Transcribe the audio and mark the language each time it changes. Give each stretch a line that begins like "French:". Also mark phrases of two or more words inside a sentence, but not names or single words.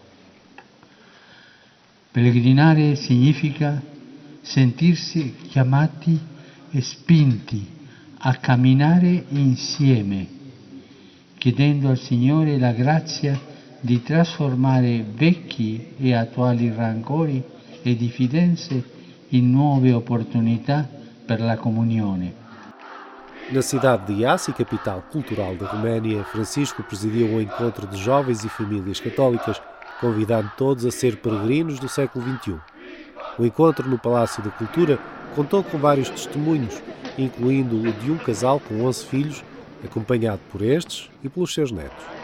Italian: Pellegrinare significa sentirsi chiamati e spinti a camminare insieme, chiedendo al Signore la grazia di trasformare vecchi e attuali rancori e diffidenze in nuove opportunità per la comunione.
Portuguese: Na cidade de Iași, capital cultural da Roménia, Francisco presidiu um encontro de jovens e famílias católicas, convidando todos a ser peregrinos do século XXI. O encontro no Palácio da Cultura contou com vários testemunhos, incluindo o de um casal com 11 filhos, acompanhado por estes e pelos seus netos.